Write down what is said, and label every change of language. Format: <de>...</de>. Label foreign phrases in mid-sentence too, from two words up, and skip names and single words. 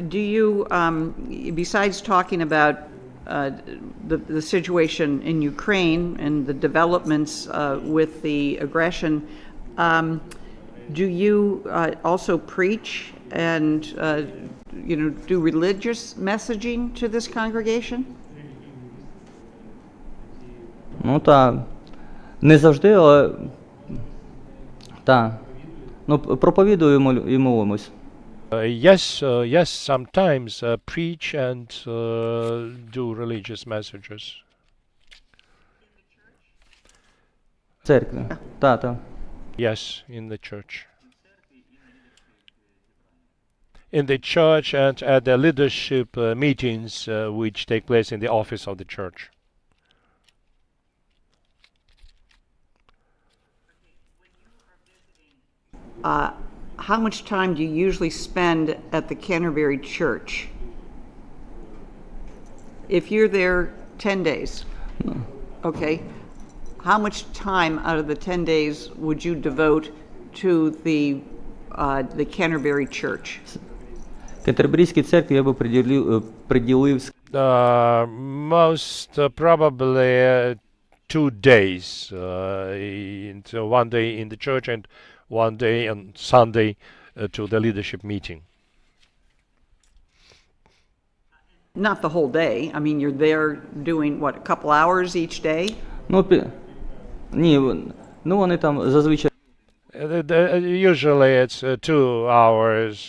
<en>Do you, besides talking about the situation in Ukraine and the developments with the aggression, do you also preach and do religious messaging to this congregation?</en> <uk>Ну, не завжди, але ну, проповідуємо і молимось.</uk> <en>Yes, sometimes preach and do religious messages.</en> <uk>В церкві. Та.</uk> <en>Yes, in the church. In the church and at the leadership meetings which take place in the office of the church. How much time do you usually spend at the Canterbury Church? If you're there 10 days, okay, how much time out of the 10 days would you devote to the Canterbury Church?</en> <uk>Кентерберійській церкві я би приділив</uk> <en>Most probably 2 days. So one day in the church and one day on Sunday to the leadership meeting. Not the whole day. I mean, you're there doing, what, a couple hours each day?</en> <uk>Ну, ні, ну вони там зазвичай</uk> <en>Usually it's 2 hours.</en>